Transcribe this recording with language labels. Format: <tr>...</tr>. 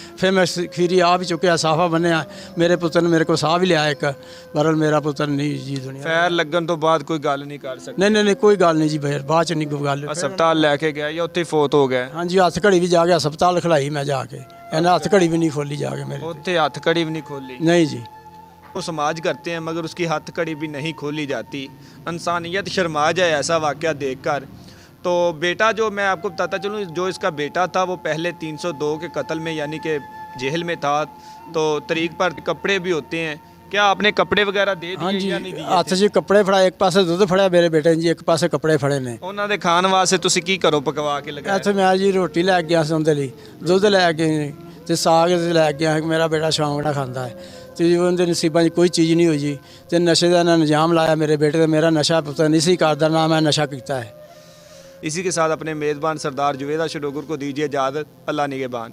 <pa>ਫਿਰ ਮੈਂ ਖੀਰੀ ਆਪ ਹੀ ਚੁੱਕਿਆ, ਸਾਫਾ ਬੰਨਿਆ, ਮੇਰੇ ਪੁੱਤਰ ਨੇ ਮੇਰੇ ਕੋਲ ਸਾਹ ਵੀ ਲਿਆ ਇੱਕ, ਪਰ ਮੇਰਾ ਪੁੱਤਰ ਨਹੀਂ ਜੀ ਦੁਨੀਆ। ਫੈਰ ਲੱਗਣ ਤੋਂ ਬਾਅਦ ਕੋਈ ਗੱਲ ਨਹੀਂ ਕਰ ਸਕਦਾ? ਨਹੀਂ ਕੋਈ ਗੱਲ ਨਹੀਂ ਜੀ, ਬਾਅਦ ਚ ਨਹੀਂ ਕੋਈ ਗੱਲ। ਹਸਪਤਾਲ ਲੈ ਕੇ ਗਿਆ ਜਾਂ ਉੱਥੇ ਫੌਤ ਹੋ ਗਿਆ? ਹਾਂਜੀ ਹੱਥ ਘੜੀ ਵੀ ਜਾ ਕੇ ਹਸਪਤਾਲ ਖਿਲਾਈ ਮੈਂ ਜਾ ਕੇ, ਇਹਨਾਂ ਹੱਥ ਘੜੀ ਵੀ ਨਹੀਂ ਖੋਲੀ ਜਾ ਕੇ ਮੇਰੇ। ਉੱਥੇ ਹੱਥ ਕੜੀ ਵੀ ਨਹੀਂ ਖੋਲੀ?</pa> <hi>नहीं जी। वो समाज करते हैं मगर उसकी हथ कड़ी भी नहीं खोली जाती। इंसानियत शर्मा जाए ऐसा वाक़या देखकर। तो बेटा जो मैं आपको बताता चलूँ, जो इसका बेटा था वो पहले 302 के कत्ल में यानी कि जेल में था। तो तरीक पर कपड़े भी होते हैं, क्या आपने कपड़े वगैरह दे हाँ दिए जी या नहीं दिए?</hi> <pa>हੱਥ 'ਚ ਕੱਪੜੇ ਫੜਾ, ਇੱਕ ਪਾਸੇ ਦੁੱਧ ਫੜਿਆ ਮੇਰੇ ਬੇਟੇ ਨੇ ਜੀ, ਇੱਕ ਪਾਸੇ ਕੱਪੜੇ ਫੜੇ ਨੇ। ਉਹਨਾਂ ਦੇ ਖਾਣ ਵਾਸਤੇ ਤੁਸੀਂ ਕੀ ਕਰੋ ਪਕਵਾ ਕੇ ਲਗਾਇਆ? ਇੱਥੇ ਮੈਂ ਜੀ ਰੋਟੀ ਲੈ ਕੇ ਗਿਆ ਸੀ ਉਹਦੇ ਲਈ, ਦੁੱਧ ਲੈ ਕੇ ਤੇ ਸਾਗ ਲੈ ਕੇ ਗਿਆ। ਮੇਰਾ ਬੇਟਾ ਸ਼ੌਂਕ ਨਾਲ ਖਾਂਦਾ ਹੈ ਤੇ ਉਹਦੇ ਨਸੀਬਾਂ 'ਚ ਕੋਈ ਚੀਜ਼ ਨਹੀਂ ਹੋਈ ਜੀ। ਤੇ ਨਸ਼ੇ ਦਾ ਇਹਨਾਂ ਨਿਜ਼ਾਮ ਲਾਇਆ ਮੇਰੇ ਬੇਟੇ ਤੇ। ਮੇਰਾ ਨਸ਼ਾ ਪੁੱਤਰ ਨਹੀਂ ਸੀ ਕਰਦਾ, ਨਾ ਮੈਂ ਨਸ਼ਾ ਕੀਤਾ है।</pa> <hi>इसी के साथ अपने मेज़बान सरदार जुवेदा शडोगर को दीजिए इजाज़त। अल्लाह निगहबान।</hi>